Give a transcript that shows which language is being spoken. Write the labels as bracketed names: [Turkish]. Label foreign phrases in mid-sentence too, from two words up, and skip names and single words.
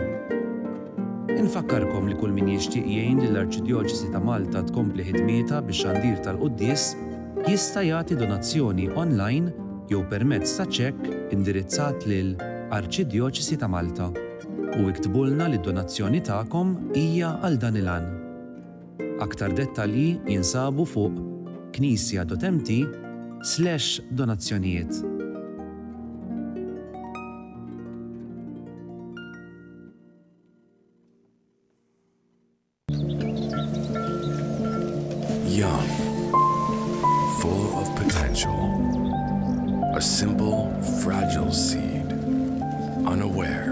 [Maltese] Infakkarkom li kull min jixtieq jgħin lill-Arċidjoċesi ta' Malta tkompli ħidmietha bix-xandir tal-quddies jista' jagħti donazzjoni online jew permezz ta' ċekk indirizzat lil Arċidjoċesi ta' Malta. U iktbulna li d-donazzjoni tagħkom hija għal dan il-għan. Aktar dettalji jinsabu fuq knisja.mt/donazzjonijiet. [English] Young, full of potential, a simple, fragile seed, unaware.